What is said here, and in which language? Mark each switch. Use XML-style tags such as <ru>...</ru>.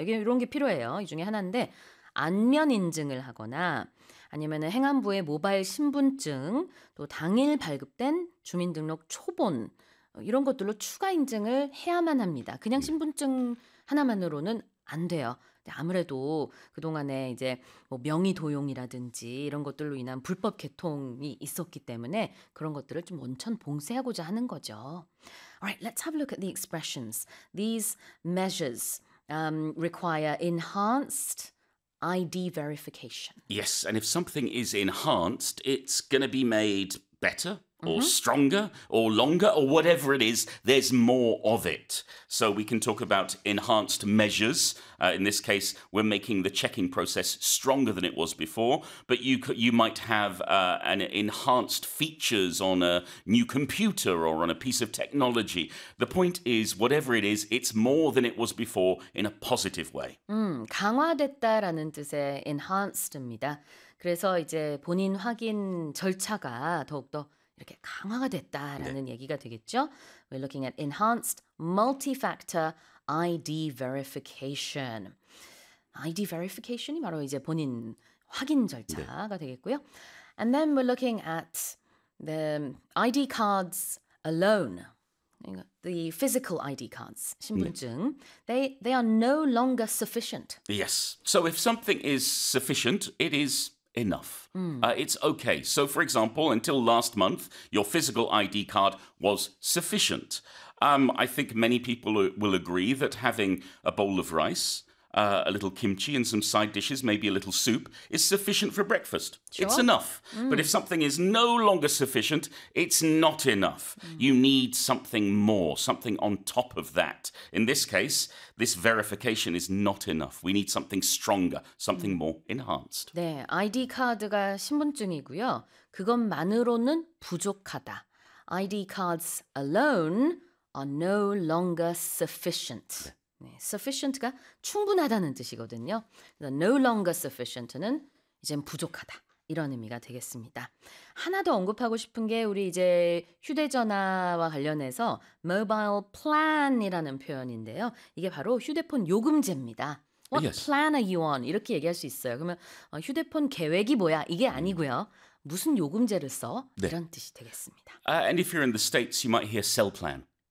<ko>여기 이런 게 필요해요. 이 중에 하나인데 안면 인증을 하거나 아니면 행안부의 모바일 신분증 또 당일 발급된 주민등록 초본 이런 것들로 추가 인증을 해야만 합니다. 그냥 신분증 하나만으로는 안 돼요. 아무래도 그동안에 이제 뭐 명의 도용이라든지 이런 것들로 인한 불법 개통이 있었기 때문에 그런 것들을 좀 원천 봉쇄하고자 하는 거죠.</ko> <en>Alright, let's have a look at the expressions. These measures require enhanced ID verification. Yes, and if something is enhanced, it's going to be made better. Or stronger, or longer, or whatever it is, there's more of it. So we can talk about enhanced measures. In this case, we're making the checking process stronger than it was before. But you might have an enhanced features on a new computer or on a piece of technology. The point is, whatever it is, it's more than it was before in a positive way.</en> <ko>강화됐다라는 뜻의 enhanced입니다. 그래서 이제 본인 확인 절차가 더욱더 이렇게 강화가 됐다라는 네. 얘기가 되겠죠.</ko> <en>We're looking at enhanced multi-factor ID verification.</en> <ko>ID verification이 바로 이제 본인 확인 절차가 네. 되겠고요.</ko> <en>And then we're looking at the ID cards alone. The physical ID cards, 신분증, they are no longer sufficient. Yes. So if something is sufficient, it is enough. It's okay. So, for example, until last month, your physical ID card was sufficient. I think many people will agree that having a bowl of rice, a little kimchi and some side dishes, maybe a little soup, is sufficient for breakfast. Sure. It's enough. But if something is no longer sufficient, it's not enough. You need something more, something on top of that. In this case, this verification is not enough. We need something stronger, something more enhanced.</en> <ko>네, ID 카드가 신분증이고요. 그것만으로는 부족하다.</ko> <en>ID cards alone are no longer sufficient.</en> <ko>네. Sufficient가 충분하다는 뜻이거든요.</ko> <en>No longer sufficient</en> <ko>는 이제 부족하다 이런 의미가 되겠습니다. 하나 더 언급하고 싶은 게 우리 이제 휴대전화와 관련해서 mobile plan이라는 표현인데요. 이게 바로 휴대폰 요금제입니다.</ko> <en>What yes. plan are you on?</en> <ko>이렇게 얘기할 수 있어요. 그러면 휴대폰 계획이 뭐야? 이게 아니고요. 무슨 요금제를 써? 네. 이런 뜻이 되겠습니다.</ko> <en>And if you're in the States, you might hear cell plan.</en>